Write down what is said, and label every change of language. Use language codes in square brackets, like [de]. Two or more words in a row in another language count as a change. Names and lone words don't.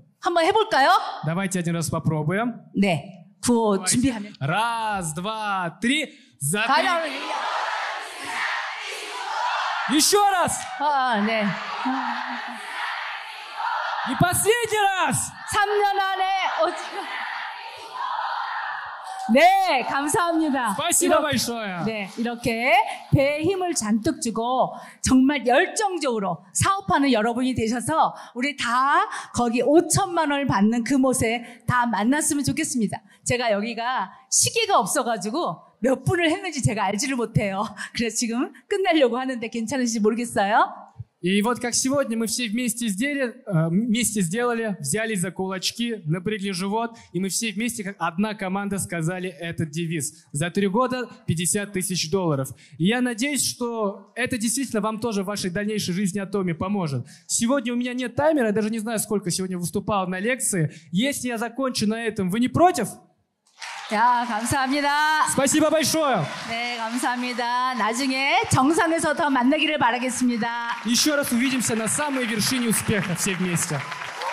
[ko] 한번 해볼까요? [ru] Давайте один раз попробуем. [ko] 네, 구호 준비하면 [ru] Раз, два, три. За 3. [ko] 가자. [ru] Еще раз. [ko] 네. [ru] И последний раз. [ko] 3년 안에 5천. 네, 감사합니다. [ru] Спасибо большое. [ko] 네, 이렇게 배에 힘을 잔뜩 주고 정말 열정적으로 사업하는 여러분이 되셔서 우리 다 거기 5천만 원을 받는 그곳에 다 만났으면 좋겠습니다. 제가 여기가 시계가 없어가지고 몇 분을 했는지 제가 알지를 못해요. 그래서 지금 끝내려고 하는데 괜찮으신지 모르겠어요. [ru] И вот как сегодня мы все вместе сделали, взялись за кулачки, напрягли живот, и мы все вместе, как одна команда, сказали этот девиз. За 3 года $50 000. И я надеюсь, что это действительно вам тоже в вашей дальнейшей жизни Atomy поможет. Сегодня у меня нет таймера, я даже не знаю, сколько сегодня выступал на лекции. Если я закончу на этом, вы не против? [ko] 자, 감사합니다. [ru] Спасибо большое. [ko] 네, 감사합니다. 나중에 정상에서 더 만나기를 바라겠습니다. [ru] Еще раз увидимся на самой вершине успеха все вместе.